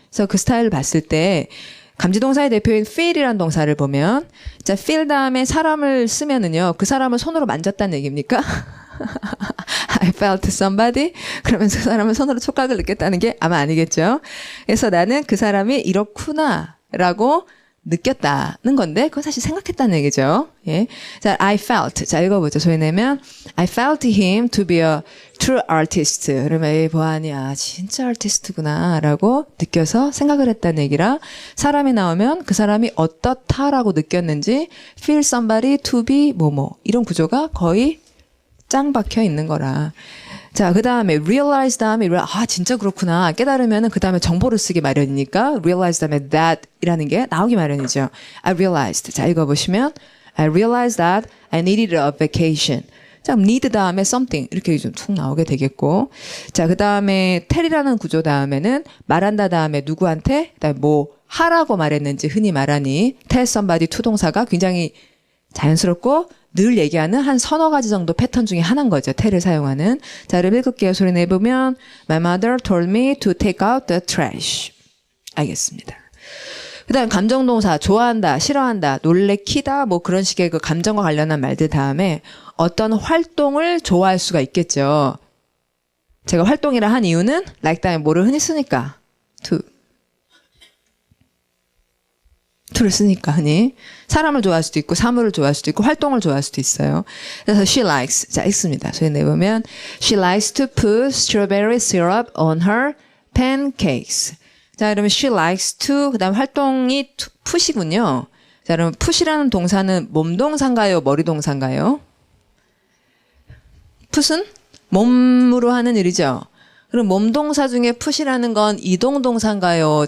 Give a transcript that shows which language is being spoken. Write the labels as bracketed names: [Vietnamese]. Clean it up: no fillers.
[Korean] 그래서 그 스타일을 봤을 때 감지동사의 대표인 feel이라는 동사를 보면 자 feel 다음에 사람을 쓰면은요. 그 사람을 손으로 만졌다는 얘기입니까? [English] I felt somebody. [Korean] 그러면서 그 사람은 손으로 촉각을 느꼈다는 게 아마 아니겠죠. 그래서 나는 그 사람이 이렇구나 라고 느꼈다는 건데 그건 사실 생각했다는 얘기죠. 예. 자, [English] I felt. [Korean] 자, 읽어보죠. 소리 내면 [English] I felt him to be a true artist. [Korean] 그러면 이 보아니 진짜 아티스트구나 라고 느껴서 생각을 했다는 얘기라 사람이 나오면 그 사람이 어떻다라고 느꼈는지 [English] feel somebody to be [Korean] 뭐뭐 이런 구조가 거의 짱 박혀 있는 거라. 자, 그 다음에 realize 다음에 진짜 그렇구나 깨달으면은 그 다음에 정보를 쓰기 마련이니까 realize 다음에 that 이라는 게 나오기 마련이죠. [English] I realized. [Korean] 자, 읽어보시면 [English] I realized that I needed a vacation. [Korean] 자, need 다음에 something 이렇게 좀 툭 나오게 되겠고. 자, 그 다음에 tell이라는 구조 다음에는 말한다 다음에 누구한테 그다음에 뭐 하라고 말했는지 흔히 말하니 [English] tell somebody to [Korean] 동사가 굉장히 자연스럽고 늘 얘기하는 한 서너 가지 정도 패턴 중에 하나인 거죠. tell을 사용하는. 자, 그럼 읽을게요. 소리 내보면 [English] My mother told me to take out the trash. [Korean] 알겠습니다. 그 다음 감정동사 좋아한다, 싫어한다, 놀래키다 뭐 그런 식의 그 감정과 관련한 말들 다음에 어떤 활동을 좋아할 수가 있겠죠. 제가 활동이라 한 이유는 like 다음에 뭐를 흔히 쓰니까 to를 쓰니까 흔히 사람을 좋아할 수도 있고 사물을 좋아할 수도 있고 활동을 좋아할 수도 있어요. 그래서 [English] she likes [Korean] 자 읽습니다. 소위 내보면 [English] she likes to put strawberry syrup on her pancakes. [Korean] 자 그러면 [English] she likes to [Korean] 그다음 활동이 put이군요. 자 그러면 put이라는 동사는 몸 동사인가요? 머리 동사인가요? put은 몸으로 하는 일이죠. 그럼 몸 동사 중에 put이라는 건 이동 동사인가요?